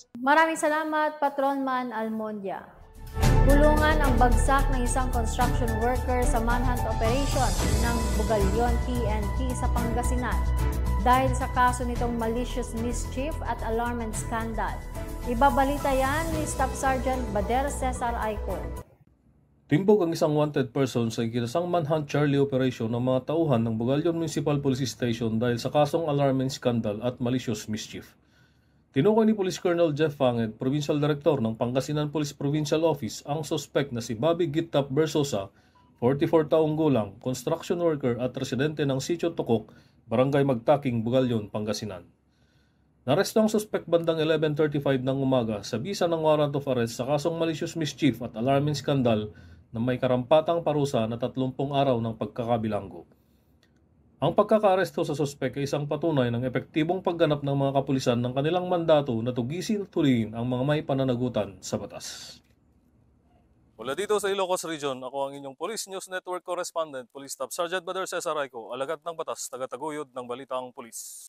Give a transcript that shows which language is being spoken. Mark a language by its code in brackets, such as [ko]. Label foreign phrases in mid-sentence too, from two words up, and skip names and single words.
[tl] Maraming salamat, Patrolman Almondia. Tulungan ang bagsak ng isang [en] construction worker [tl] sa [en] manhunt operation [tl] ng Bugalyon PNP sa Pangasinan dahil sa kaso nitong [en] malicious mischief [tl] at [en] alarmment scandal. [tl] Ibabalita yan ni Staff Sergeant Bader Cesar Aico. Timbog ang isang [en] wanted person [tl] sa ikinasang [en] manhunt Charlie operation [tl] ng mga tauhan ng Bugalyon Municipal Police Station dahil sa kasong [en] alarming scandal [tl] at [en] malicious mischief. [tl] Tinukoy ni Police Colonel Jeff Fanged, [en] Provincial Director [tl] ng Pangasinan Police Provincial Office, ang suspect na si Bobby Gittap Bersosa, 44 taong gulang, [en] construction worker [tl] at residente ng Sitio Tukok, Barangay Magtaking, Bugalyon, Pangasinan. Naresto ang suspect bandang 11:35 ng umaga sa bisa ng [en] warrant of arrest [tl] sa kasong [en] malicious mischief [tl] at [en] alarming scandal [tl] na may karampatang parusa na 30 araw ng pagkakabilanggo. Ang pagkakaresto sa suspek ay isang patunay ng epektibong pagganap ng mga kapulisan ng kanilang mandato na tugisin at tuliin ang mga may pananagutan sa batas. Mula dito sa Ilocos Region, ako ang inyong Police News Network Correspondent, Police Staff Sergeant Bader Cesar Aico, alagad ng batas, tagataguyod ng balitang pulis.